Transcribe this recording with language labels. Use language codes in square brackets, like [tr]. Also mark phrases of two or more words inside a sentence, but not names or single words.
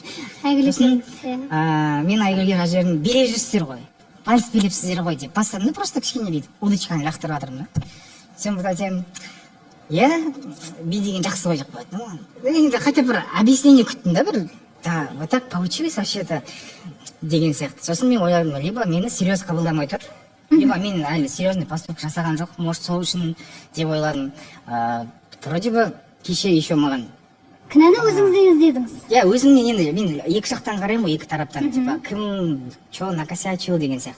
[kk] Сосын мен Айгүлге жазып жібердім, билеп жүрсіздер ғой, вальс билепсіздер ғой деп бастадым да, просто кішкене бүйтіп удочканы лақтырып жатырмын да. Сен бұлт айтсам, иә, би деген жақсы ғой деп қояды да маған. Енді [ru] хотя бір объяснение [kk] күттім да бір, да, [ru] вот так получилось вообще-то [kk] деген сияқты. Сосын мен ойладым, либо мені серьез қабылдамай тұр, либо мен әлі [ru] серьезный поступок [kk] жасаған жоқ, может сол үшін деп ойладым. [ru] Вроде бы кеше еще маған [kk] кінәні өзіңізден іздедіңіз. Иә, өзімнен енді мен екі жақтан қараймын ғой, екі тараптан, [ru] типа кім че накосячил [kk] деген сияқты.